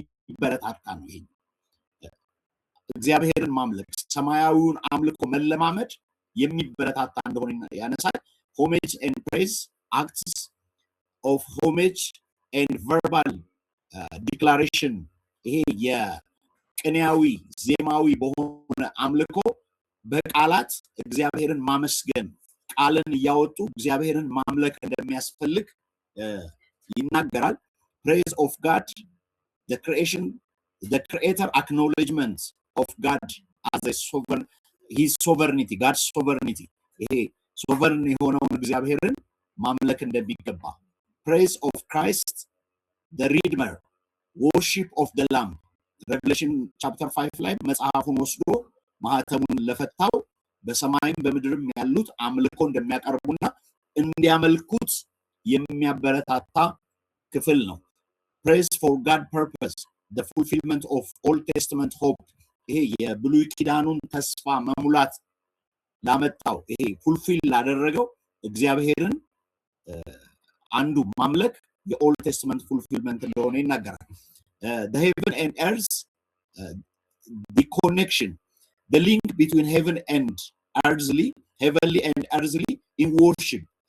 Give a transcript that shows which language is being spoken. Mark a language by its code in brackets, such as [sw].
[am] የሚበረታታ ነው። ይሄ እግዚአብሔርን ማምለክ ሰማያዊውን አምልኮ መለማመድ የሚበረታታ እንደሆነ ያነሳል። [en] homage and praise, acts of homage and verbal declaration [am] ይሄ የቅኔያዊ ዜማዊ በሆነ አምልኮ በቃላት እግዚአብሔርን ማመስገን ቃልን እያወጡ እግዚአብሔርን ማምለክ እንደሚያስፈልግ [en] ይናገራል። praise of God, the creator acknowledgement of God as a sovereign, his sovereignty, God's sovereignty. [am] ይሄ sovereign የሆነውን እግዚአብሔርን ማምለክ እንደሚገባ [en] praise of Christ the redeemer, worship of the lamb. [am] Revelation chapter 5 ላይ መጽሐፉን ወስዶ ማህተሙን ለፈታው በሰማይም በምድርም ያሉት አምልኮ እንደሚያቀርቡና እንዲያመልኩት የሚያበረታታ ክፍል ነው። [en] praise for God purpose, the fulfillment of Old Testament hope. [am] ይሄ የብሉይ ኪዳኑን ተስፋ መሙላት ላመጣው ይሄ fulfill ላደረገው እግዚአብሔርን አንዱ ማምለክ የኦልድ ቴስተመንት fulfillment እንደሆነ ይናገራል። [en] the heaven and earth, the connection, the link between heaven and earthly, heavenly and earthly in worship.